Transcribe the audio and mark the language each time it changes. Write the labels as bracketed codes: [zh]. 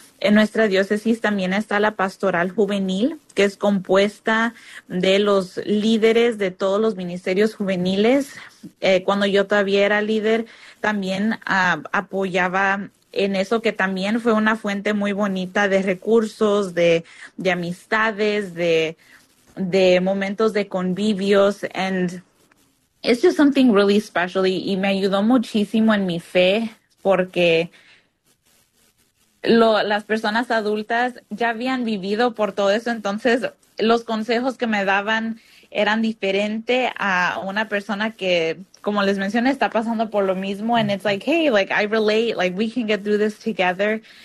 [es] En nuestra diócesis también está la pastoral juvenil, que es compuesta de los líderes de todos los ministerios juveniles. Cuando yo todavía era líder, también apoyaba en eso, que también fue una fuente muy bonita de recursos, de amistades, de momentos de convivios. [en] And it's just something really special. [es] Y me ayudó muchísimo en mi fe, porque las personas adultas ya habían vivido por todo eso. Entonces, los consejos que me daban eran diferente a una persona que, como les mencioné, está pasando por lo mismo. [en] And it's like, hey, like, I relate, like, we can get through this together.